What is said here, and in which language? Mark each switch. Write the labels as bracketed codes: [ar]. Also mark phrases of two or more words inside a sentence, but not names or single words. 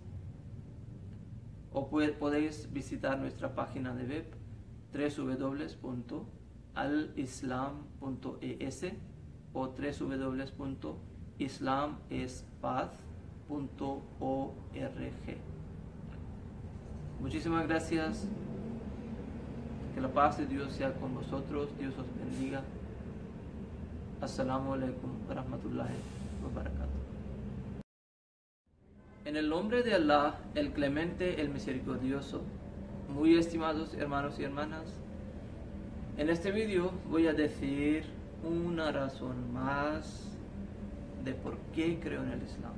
[es] O podéis visitar nuestra página de web www.alislam.es o www.islamespaz.org. Muchísimas gracias. Que la paz de Dios sea con vosotros. Dios os bendiga. [ar] السلام عليكم ورحمة الله وبركاته. [es] En el nombre de Allah, el clemente, el misericordioso. Muy estimados hermanos y hermanas, en este vídeo voy a decir una razón más de por qué creo en el Islam.